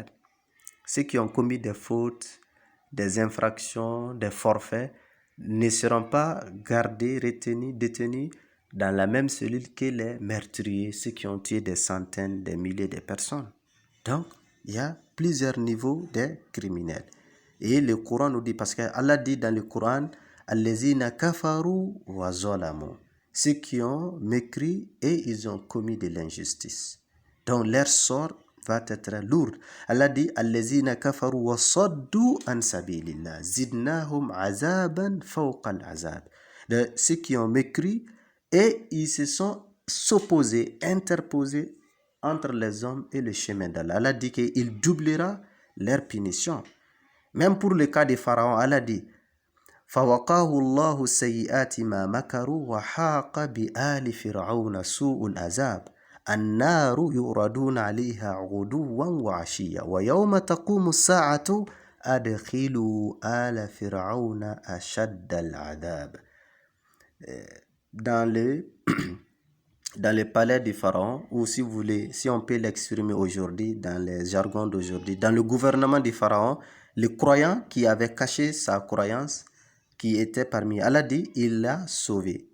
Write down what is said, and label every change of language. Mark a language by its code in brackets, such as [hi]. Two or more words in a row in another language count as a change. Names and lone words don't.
[fr] Ceux qui ont commis des fautes, des infractions, des forfaits, ne seront pas gardés, retenus, détenus dans la même cellule que les meurtriers, ceux qui ont tué des centaines, des milliers de personnes. Donc, il y a plusieurs niveaux de criminels. Et le Coran nous dit, parce qu'Allah dit dans le Coran, [ar] الذين كفروا وظلموا, [fr] ceux qui ont mécrit et ils ont commis de l'injustice. Donc, leur sort va être lourde. Allah dit [ar] الذين كفروا وصدوا عن سبيل الله زدناهم عذابا فوق العذاب. [fr] De ceux qui ont mécru et ils se sont s'opposés, interposés entre les hommes et le chemin d'Allah. Allah dit qu'il doublera leur punition. [ar] Même pour le cas des pharaons, [fr] Allah dit [ar] فَوَقَاهُ اللَّهُ سَيِّئَاتِ مَا مَكَرُوا وَحَاقَ بِآلِ فِرْعَوْنَ سُوءُ الْعَذَابِ النَّارُ يُعْرَضُونَ عَلَيْهَا غُدُوًّا وَعَشِيًّا وَيَوْمَ تَقُومُ السَّاعَةُ أَدْخِلُوا آلَ فِرْعَوْنَ أَشَدَّ الْعَذَابِ. [fr] Dans le palais du pharaon, ou si vous voulez, si on peut l'exprimer aujourd'hui dans les jargons d'aujourd'hui, dans le gouvernement du pharaon, le croyant qui avait caché sa croyance, qui était parmi Allah dit, il l'a sauvé.